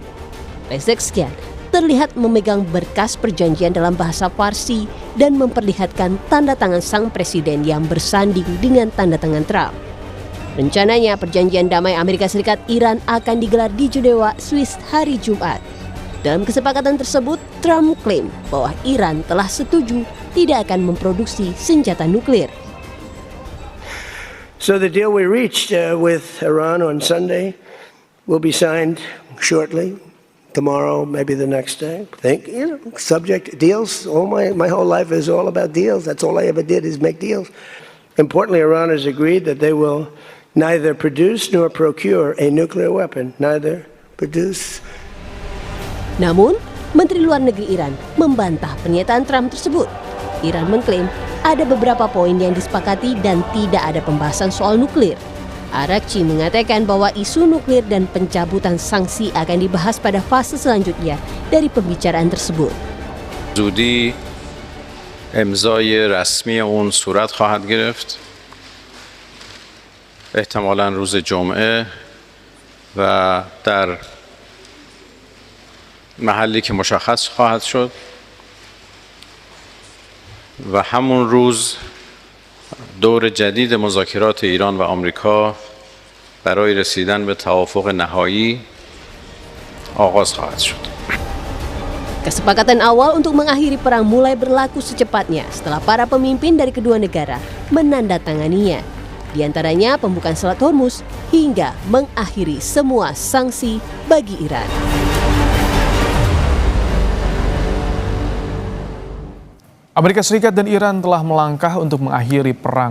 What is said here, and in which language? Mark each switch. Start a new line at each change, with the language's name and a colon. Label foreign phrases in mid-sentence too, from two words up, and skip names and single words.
Indonesian: Pezeshkian terlihat memegang berkas perjanjian dalam bahasa Farsi dan memperlihatkan tanda tangan sang presiden yang bersanding dengan tanda tangan Trump. Rencananya perjanjian damai Amerika Serikat-Iran akan digelar di Jenewa, Swiss hari Jumat. Dalam kesepakatan tersebut, Trump klaim bahwa Iran telah setuju tidak akan memproduksi senjata nuklir.
English: So the deal we reached with Iran on Sunday will be signed shortly, tomorrow, maybe the next day. Subject deals. My whole life is all about deals. That's all I ever did is make deals. Importantly, Iran has agreed that they will neither produce nor procure a nuclear weapon. Neither produce.
Indonesian: Namun, Menteri Luar Negeri Iran membantah pernyataan Trump tersebut. Iran mengklaim ada beberapa poin yang disepakati dan tidak ada pembahasan soal nuklir. Arakci mengatakan bahwa isu nuklir dan pencabutan sanksi akan dibahas pada fase selanjutnya dari pembicaraan tersebut.
Persian: زودی امضای رسمی اون صورت خواهد گرفت. احتمالاً روز جمعه و در محلی که مشخص خواهد شد و همون روز دور جدید مذاکرات ایران و آمریکا برای رسیدن به توافق نهایی آغاز خواهد شد.
Indonesian: Kesepakatan awal untuk mengakhiri perang mulai berlaku secepatnya setelah para pemimpin dari kedua negara menandatanganinya. Di antaranya pembukaan Selat Hormuz hingga mengakhiri semua sanksi bagi Iran. Amerika Serikat dan Iran telah melangkah untuk mengakhiri perang.